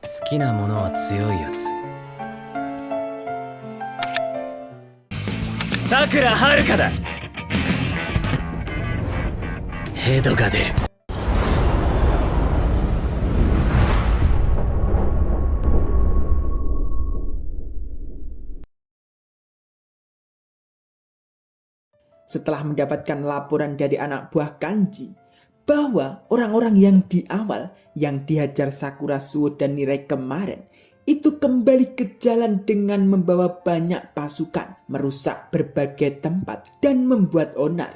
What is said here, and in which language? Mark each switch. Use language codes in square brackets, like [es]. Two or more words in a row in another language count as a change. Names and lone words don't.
[ja] きなものは強いやつ。さくらはるかだ。ヘドが出る。 [id] Setelah mendapatkan laporan dari anak buah Kanji bahwa orang-orang yang di awal yang dihajar Sakura Suo dan Mirai kemarin itu kembali ke jalan dengan membawa banyak pasukan, merusak berbagai tempat dan membuat onar.